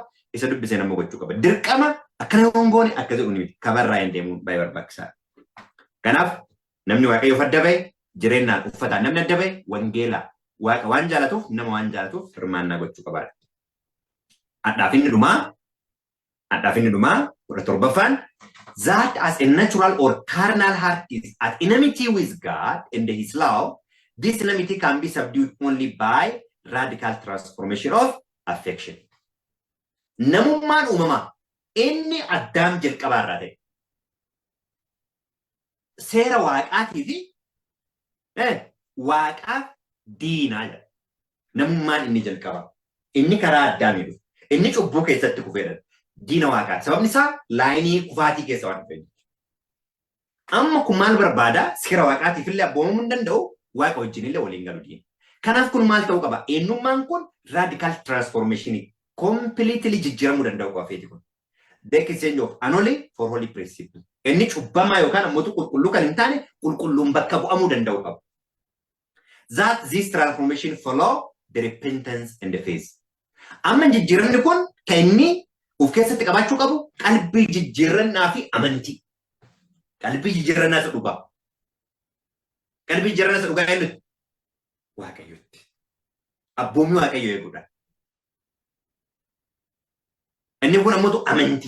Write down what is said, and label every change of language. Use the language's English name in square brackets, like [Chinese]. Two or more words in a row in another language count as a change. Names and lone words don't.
[Oromo] Isa dubbisee nama gochuu qaba. Dirqama akkana yoo hin goone akka jedhu ni kan barraa'een deemuun baay'ee barbaachisaadha. Kanaaf namni waaqayyoof adda bahe jireenyaan uffataan namni adda bahe wangeelaa waaqa waan jaalatuuf nama waan jaalatuuf hirmaannaa gochuu qabaadha. Adhaafinni dhumaa kudha torbaffaan [English] that as a natural or carnal heart is at enmity with God and his love, this enmity can be subdued only by radical transformation of affection. [Oromo] Namummaan uumamaa inni Addaam jalqabaarraa ta'e. Seera waaqaatii fi waaqaaf diinaa jedha. Namummaan inni jalqabaa. Inni karaa Addaamii dhufe. Inni cubbuu keessatti kufeedha. Diina waaqaati. Sababni isaa laayinii kufaatii keessa waan dhufeef. Amma kun maal barbaada? Seera waaqaatiif illee abboomamuu hin danda'u. Waaqa wajjin illee waliin galu diina. Kanaaf kun maal ta'uu qaba? Eenyummaan kun [English] radical transformation completely [Oromo] jijjiiramuu danda'u qaba feeti kun. [English] The exchange of unholy for holy principle. [Oromo] Inni cubbamaa yookaan ammoo qulqulluu kan hin taane qulqulluun bakka bu'amuu danda'u qaba. [English] That this transformation follow the repentance and the faith. [Oromo] Amma jijjiiramni kun kan inni of keessatti qabaachuu qabu qalbii jijjiirannaa fi amantii. Qalbii jijjiirannaa isa dhugaa. Qalbii jijjiirannaa isa dhugaa eenyuti? Waaqayyooti. Abboommi Waaqayyoo eeguudha. Inni kun ammoo amantii.